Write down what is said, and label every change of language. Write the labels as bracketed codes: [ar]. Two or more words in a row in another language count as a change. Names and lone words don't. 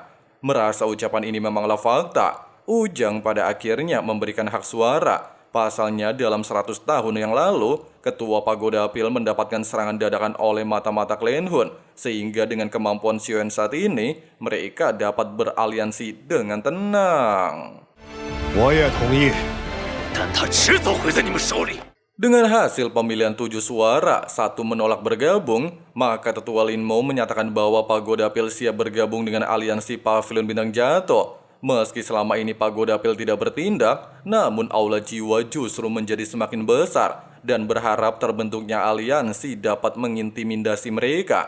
[id] Merasa ucapan ini memanglah fakta, Ujang pada akhirnya memberikan hak suara. Pasalnya dalam 100 tahun yang lalu, Ketua Pagoda Apil mendapatkan serangan dadakan oleh mata-mata Klenhun, sehingga dengan kemampuan Sioyan saat ini, mereka dapat beraliansi dengan tenang. [zh] 我也同意。但他迟早会在你们手里。 [id] Dengan hasil pemilihan 7 suara, 1 menolak bergabung, maka Tetua Linmo menyatakan bahwa Pagoda Apil siap bergabung dengan aliansi Pavilion Bintang Jatuh. Meski selama ini Pagoda Apil tidak bertindak, namun Aula Jiwa justru menjadi semakin besar dan berharap terbentuknya aliansi dapat mengintimidasi mereka.